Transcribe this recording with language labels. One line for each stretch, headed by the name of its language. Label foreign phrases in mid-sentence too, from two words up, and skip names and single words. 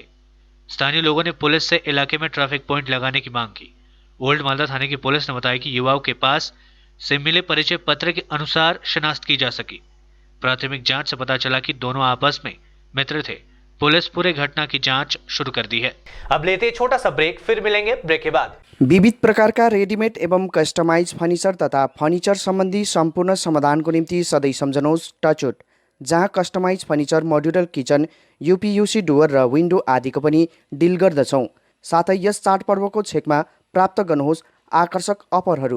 Hindi: स्थानीय लोगों ने पुलिस से इलाके में ट्रैफिक पॉइंट लगाने की मांग की। ओल्ड मालदा थाने की पुलिस ने बताया कि युवाओं के पास से मिले परिचय पत्र के अनुसार शिनाख्त की जा सकी। प्राथमिक जांच से पता चला कि दोनों आपस में मित्र थे। पुलिस पूरे घटना की जांच शुरू कर दी है। अब लेते छोटा सा ब्रेक, फिर मिलेंगे ब्रेक के बाद।
Nepali: विविध प्रकारका रेडिमेड एवं कस्टमाइज फर्निचर तथा फर्निचर सम्बन्धी सम्पूर्ण समाधानको निम्ति सधैँ सम्झनुहोस् टचवुड, जहाँ कस्टमाइज फर्निचर, मोड्युलर किचन, यूपीयूसी डुवर र विन्डो आदिको पनि डिल गर्दछौँ। साथै यस चाडपर्वको छेकमा प्राप्त गर्नुहोस् आकर्षक अफरहरू।